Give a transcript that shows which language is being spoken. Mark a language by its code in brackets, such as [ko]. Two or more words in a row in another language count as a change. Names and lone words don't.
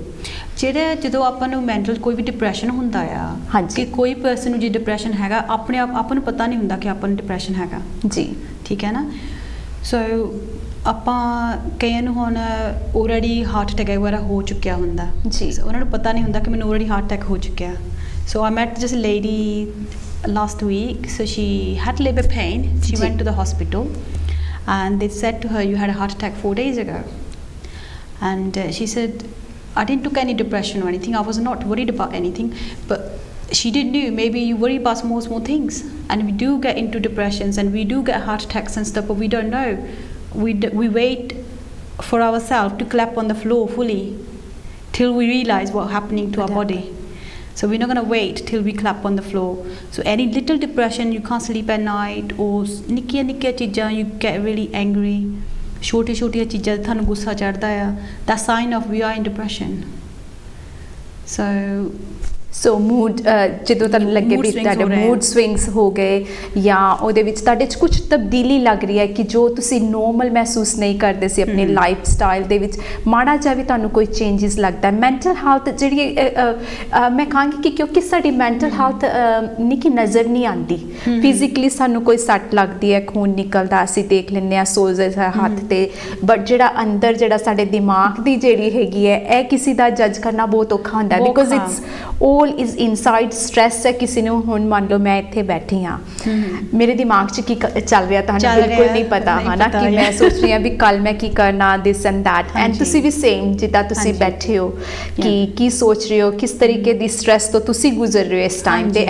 [pa] ਜਿਹੜੇ ਜਦੋਂ ਆਪਾਂ ਨੂੰ ਮੈਂਟਲ ਕੋਈ ਵੀ ਡਿਪਰੈਸ਼ਨ ਹੁੰਦਾ ਆ, ਕਿ ਕੋਈ ਪਰਸਨ ਨੂੰ ਜੇ ਡਿਪਰੈਸ਼ਨ ਹੈਗਾ, ਆਪਣੇ ਆਪ ਆਪਾਂ ਨੂੰ ਪਤਾ ਨਹੀਂ ਹੁੰਦਾ ਕਿ ਆਪਾਂ ਨੂੰ ਡਿਪਰੈਸ਼ਨ ਹੈਗਾ ਜੀ, ਠੀਕ ਹੈ ਨਾ। ਸੋ ਆਪਾਂ ਕਈਆਂ ਨੂੰ ਹੁਣ [en] already heart attack [pa] ਵਗੈਰਾ ਹੋ ਚੁੱਕਿਆ ਹੁੰਦਾ ਜੀ। So, ਉਹਨਾਂ ਨੂੰ ਪਤਾ ਨਹੀਂ ਹੁੰਦਾ ਕਿ ਮੈਨੂੰ [en] already heart attack [pa] ਹੋ ਚੁੱਕਿਆ। [en] so I met just lady last week, so she had labor pain. She [pa] ਜੀ। [en] went to the hospital and they said to her, you had a heart attack 4 days ago. And she said, I didn't took any depression or anything. I was not worried about anything. But she didn't know, maybe you worry about small things. And we do get into depressions and we do get heart attacks and stuff, but we don't know. We wait for ourselves to clap on the floor fully till we realize what's happening to our body. So we're not going to wait till we clap on the floor. So any little depression, you can't sleep at night, or [pa] ਨਿੱਕੀਆਂ ਚੀਜ਼ਾਂ [en] you get really angry, [pa] ਛੋਟੀਆਂ ਚੀਜ਼ਾਂ ਤੇ ਤੁਹਾਨੂੰ ਗੁੱਸਾ ਚੜਦਾ ਆ, [en] that sign of we are in depression. So [pa] ਮੂਡ ਜਦੋਂ ਤੁਹਾਨੂੰ ਲੱਗੇ ਵੀ ਤੁਹਾਡੇ [en] mood swings [pa] ਹੋ ਗਏ ਜਾਂ ਉਹਦੇ ਵਿੱਚ ਤੁਹਾਡੇ 'ਚ ਕੁਝ ਤਬਦੀਲੀ ਲੱਗ ਰਹੀ ਹੈ ਕਿ ਜੋ ਤੁਸੀਂ ਨੋਰਮਲ ਮਹਿਸੂਸ ਨਹੀਂ ਕਰਦੇ ਸੀ ਆਪਣੀ [en] life style [pa] ਦੇ ਵਿੱਚ, ਮਾੜਾ ਜਿਹਾ ਵੀ ਤੁਹਾਨੂੰ ਕੋਈ ਚੇਂਜਸ ਲੱਗਦਾ। [en] mental health [pa] ਜਿਹੜੀ ਮੈਂ ਕਹਾਂਗੀ ਕਿ ਕਿਉਂਕਿ ਸਾਡੀ [en] mental health [pa] ਨਿੱਕੀ ਨਜ਼ਰ ਨਹੀਂ ਆਉਂਦੀ, ਫਿਜ਼ੀਕਲੀ ਸਾਨੂੰ ਕੋਈ ਸੱਟ ਲੱਗਦੀ ਹੈ, ਖੂਨ ਨਿਕਲਦਾ, ਅਸੀਂ ਦੇਖ ਲੈਂਦੇ ਹਾਂ ਸੋਜ਼ਸ ਹੱਥ 'ਤੇ, ਬਟ ਜਿਹੜਾ ਅੰਦਰ ਜਿਹੜਾ ਸਾਡੇ ਦਿਮਾਗ ਦੀ ਜਿਹੜੀ ਹੈਗੀ ਹੈ ਇਹ ਕਿਸੇ ਦਾ ਜੱਜ ਕਰਨਾ ਬਹੁਤ ਔਖਾ ਹੁੰਦਾ, [en] because it's all is inside stress [pa] ਹੈ। ਕਿਸੇ ਨੂੰ ਹੁਣ ਮੰਨ ਲਓ ਮੈਂ ਇੱਥੇ ਬੈਠੀ ਹਾਂ, ਮੇਰੇ ਦਿਮਾਗ 'ਚ ਕੀ ਚੱਲ ਰਿਹਾ ਤੁਹਾਨੂੰ ਬਿਲਕੁਲ ਨਹੀਂ ਪਤਾ ਹੈ ਨਾ, ਕਿ ਮੈਂ ਸੋਚ ਰਹੀ ਹਾਂ ਵੀ ਕੱਲ ਮੈਂ ਕੀ ਕਰਨਾ, [en] this and that, [pa] ਐਂਡ ਤੁਸੀਂ ਵੀ ਸੇਮ ਜਿੱਦਾਂ ਤੁਸੀਂ ਬੈਠੇ ਹੋ ਕਿ ਕੀ ਸੋਚ ਰਹੇ ਹੋ, ਕਿਸ ਤਰੀਕੇ ਦੀ ਸਟ੍ਰੈਸ ਤੋਂ ਤੁਸੀਂ ਗੁਜ਼ਰ ਰਹੇ ਹੋ ਇਸ ਟਾਈਮ ਤੇ।